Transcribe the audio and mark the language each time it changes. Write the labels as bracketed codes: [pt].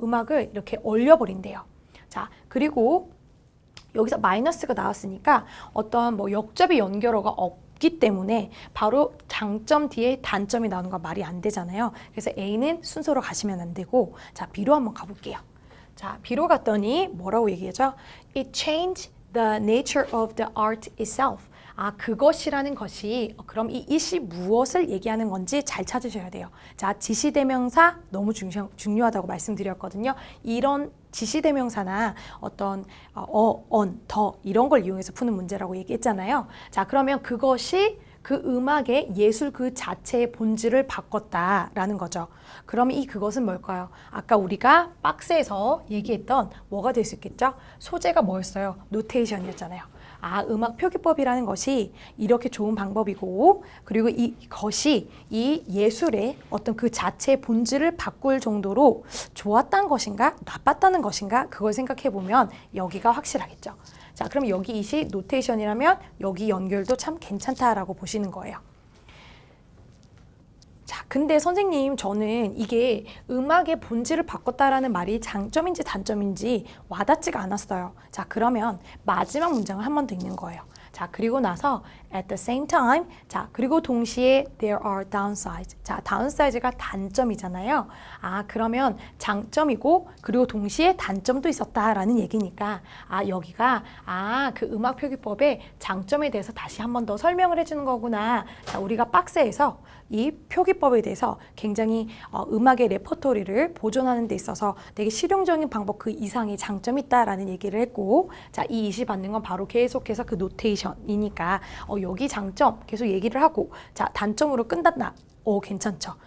[ko] 음악을 이렇게 얼려버린대요. 자, 그리고 여기서 마이너스가 나왔으니까 어떤 뭐 역접의 연결어가 없기 때문에 바로 장점 뒤에 단점이 나오는 건 말이 안 되잖아요. 그래서 A는 순서로 가시면 안 되고, 자, B로 한번 가볼게요. 자, B로 갔더니 뭐라고 얘기하죠? [en] It changed the nature of the art itself. [ko] 그것이라는 것이, 그럼 이 it이 무엇을 얘기하는 건지 잘 찾으셔야 돼요. 자, 지시대명사 너무 중요하다고 말씀드렸거든요. 이런 지시대명사나 어떤 더 이런 걸 이용해서 푸는 문제라고 얘기했잖아요. 자, 그러면 그것이 그 음악의 예술 그 자체의 본질을 바꿨다라는 거죠. 그럼 이 그것은 뭘까요? 아까 우리가 박스에서 얘기했던 뭐가 될 수 있겠죠? 소재가 뭐였어요? 노테이션이었잖아요. 음악 표기법이라는 것이 이렇게 좋은 방법이고, 그리고 이것이 이 예술의 어떤 그 자체의 본질을 바꿀 정도로 좋았던 것인가, 나빴다는 것인가, 그걸 생각해 보면 여기가 확실하겠죠. 자, 그럼 여기 이시 노테이션이라면 여기 연결도 참 괜찮다라고 보시는 거예요. 자, 근데 선생님, 저는 이게 음악의 본질을 바꿨다라는 말이 장점인지 단점인지 와닿지가 않았어요. 자, 그러면 마지막 문장을 한 번 더 읽는 거예요. 자, 그리고 나서 [en] at the same time, [ko] 자, 그리고 동시에 [en] there are downsides. [ko] 자, downsides가 단점이잖아요. 그러면 장점이고 그리고 동시에 단점도 있었다라는 얘기니까 여기가 그 음악 표기법의 장점에 대해서 다시 한 번 더 설명을 해주는 거구나. 자, 우리가 박스에서 이 표기법에 대해서 굉장히 음악의 레퍼토리를 보존하는 데 있어서 되게 실용적인 방법 그 이상의 장점이 있다라는 얘기를 했고, 자, 이 이시 받는 건 바로 계속해서 그 노테이션이니까 여기 장점 계속 얘기를 하고, 자, 단점으로 끝났나? 괜찮죠.